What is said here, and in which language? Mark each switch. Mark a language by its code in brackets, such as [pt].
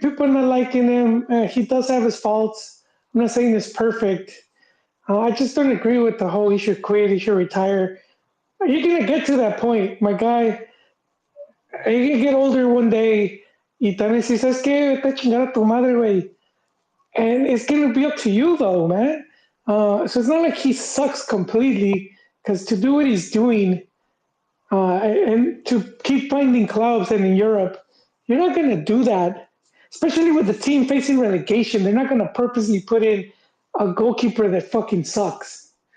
[en] People are not liking him. He does have his faults. I'm not saying it's perfect. I just don't agree with the whole he should quit, he should retire. You're going to get to that point. My guy, You get older one day, [es] y también si sabes que vete a chingar a tu madre, güey. [en] And it's gonna be up to you though, man. So it's not like he sucks completely, because to do what he's doing, and to keep finding clubs and in Europe, you're not gonna do that. Especially with the team facing relegation, they're not gonna purposely put in a goalkeeper that fucking sucks.